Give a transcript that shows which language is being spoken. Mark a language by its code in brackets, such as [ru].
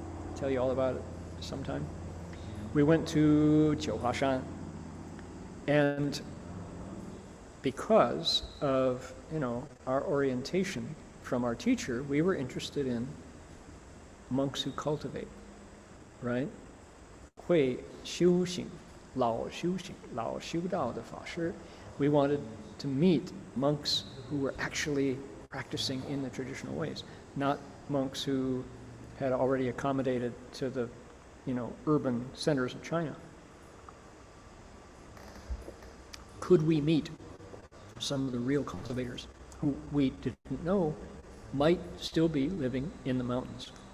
[en] I'll tell you all about it sometime. We went to Jiuhuashan, and because of our orientation from our teacher, we were interested in monks who cultivate, right? [zh] 会修行, 老修行, 老修道的法师. [en] We wanted to meet monks who were actually practicing in the traditional ways, not monks who had already accommodated to the urban centers of China. Could we meet some of the real cultivators who we didn't know might still be living in the mountains?